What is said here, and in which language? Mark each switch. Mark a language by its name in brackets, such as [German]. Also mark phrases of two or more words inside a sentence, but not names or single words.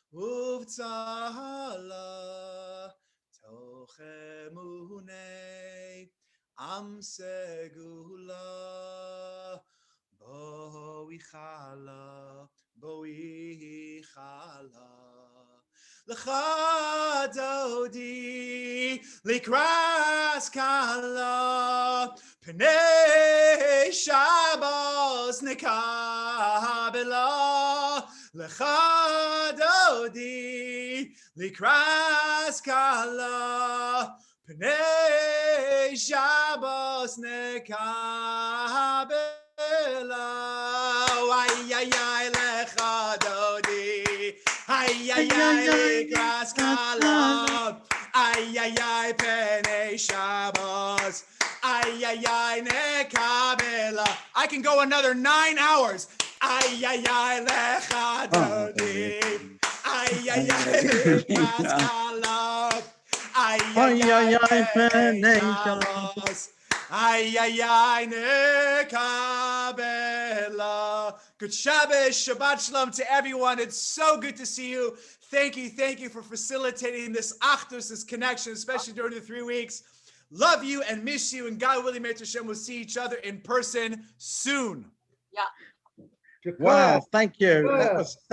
[Hebrew] ובצהלה תוך אמוני עם סגולה בואי כלה לכה דודי לקראת כלה פני שבת נקבלה לכה דודי לקראת כלה פני שבת נקבלה אי אי אי לכה דודי אי אי אי לקראת כלה אי אי אי פני שבת אי אי אי נקבלה [English] I can go another 9 hours [Hebrew] אי אי אי לכה דודי אי אי אי לקראת כלה אי אי אי פני שבת אי אי אי נקבלה. [English] Good Shabbos, [Hebrew] שבת שלום [English] to everyone. It's so good to see you. Thank you for facilitating this achdus, this connection, especially during the 3 weeks. Love you and miss you, and God willing, [Hebrew] מאת השם, [English] we'll see each other in person soon. Yeah. Wow, thank you. That was so